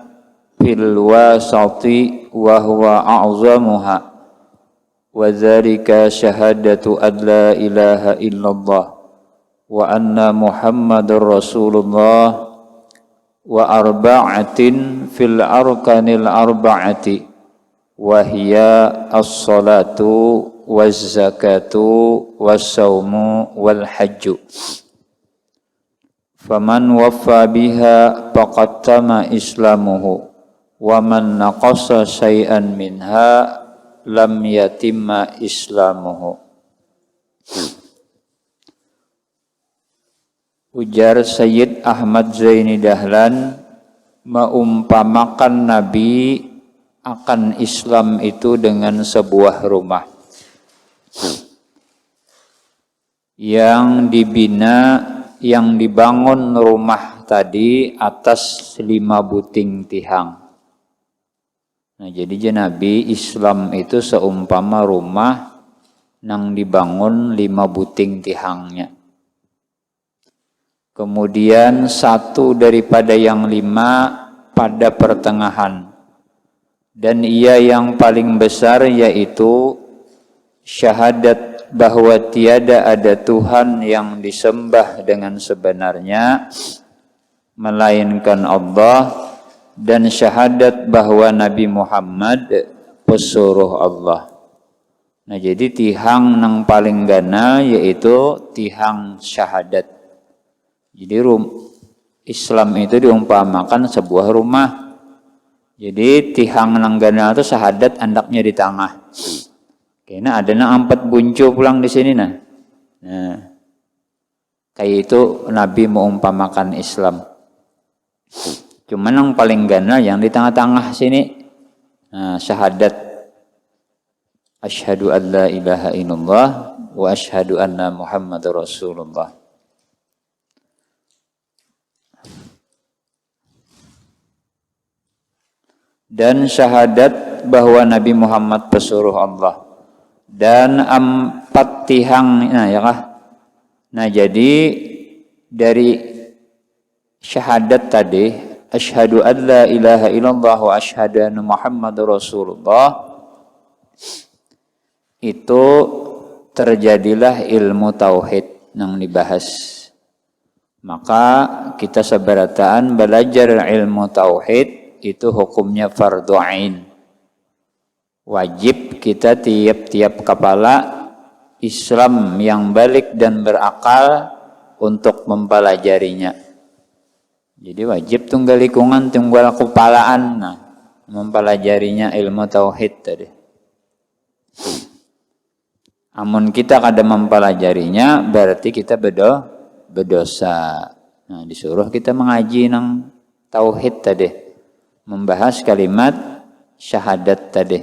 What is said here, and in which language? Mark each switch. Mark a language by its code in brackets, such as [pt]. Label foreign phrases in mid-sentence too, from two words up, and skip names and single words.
[ar] في الوسط وهو أعظمها وذلك شهادة أن لا إله إلا الله وأن محمدا رسول الله وأربعة في الأركان الأربعة وهي الصلاة والزكاة والصوم والحج. فمن وفى بها فقد تم إسلامه ومن نقص شيئا منها لم يتم إسلامه. [bjn] Ujar Sayyid Ahmad Zaini Dahlan, meumpamakan Nabi akan Islam itu dengan sebuah rumah yang dibina, yang dibangun rumah tadi atas 5 buting tihang. Nah, jadi Nabi Islam itu seumpama rumah yang dibangun 5 buting tihangnya. [id] Kemudian satu daripada yang 5 pada pertengahan. Dan ia yang paling besar yaitu syahadat bahwa tiada ada Tuhan yang disembah dengan sebenarnya melainkan Allah, dan syahadat bahwa Nabi Muhammad pesuruh Allah. [bjn] Nah, jadi tihang yang paling gana yaitu tihang syahadat. [id] Jadi Islam itu diumpamakan sebuah rumah. [bjn] Jadi tihang yang gana itu syahadat, andaknya di tengah. Kayaknya ada 4 buncu pulang di sini nah. Nah, kayak itu Nabi mengumpamakan Islam. Cuman yang paling gana yang di tengah-tengah sini. Nah, syahadat. [ar] أشهد أن لا إله إلا الله وأشهد أن محمدا رسول الله. [id] Dan syahadat bahwa Nabi Muhammad pesuruh Allah. [bjn] Dan 4 tihang, nah ya kah? Nah, jadi dari syahadat tadi, [ar] أشهد أن لا إله إلا الله وأشهد أن محمدا رسول الله, [id] itu terjadilah ilmu tauhid yang dibahas. [bjn] Maka kita seberataan belajar ilmu tauhid itu hukumnya [ar] فرض عين. [id] Wajib kita tiap-tiap kepala Islam yang balik dan berakal untuk mempelajarinya. [bjn] Jadi wajib tunggal lingkungan, tunggal kepalaan, nah, mempelajarinya ilmu tauhid tadi. Amun kita kada mempelajarinya, berarti kita berdosa. Nah, disuruh kita mengaji nang tauhid tadi, membahas kalimat syahadat tadi.